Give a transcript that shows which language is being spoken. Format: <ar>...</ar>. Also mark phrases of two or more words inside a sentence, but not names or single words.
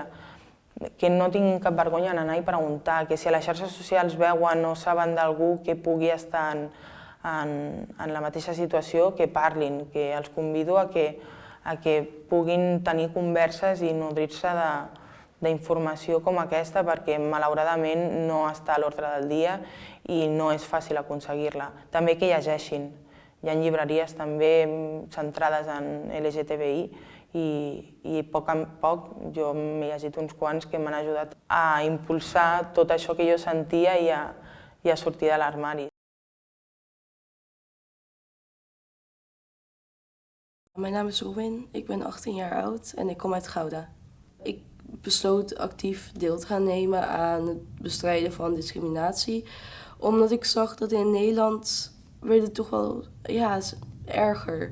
<ca>Que no tinguin cap vergonya en anar i preguntar, que si a les xarxes socials veuen o saben d'algú que pugui estar en la mateixa situació, que parlin, que els convido a que puguin tenir converses i nodrir-se d'informació com aquesta, perquè malauradament no està a l'ordre del dia i no és fàcil aconseguir-la. També que llegeixin. Hi ha llibreries també centrades en LGTBI i a poc a poc jo m'he llegit uns quants que m'han ajudat a impulsar tot això que jo sentia i a sortir de l'armari.</ca> <nl>Mijn naam is Robin, ik ben 18 jaar oud en ik kom uit Gouda. Ik besloot actief deel te gaan nemen aan het bestrijden van discriminatie, omdat ik zag dat in Nederland werd het toch wel erger.</nl>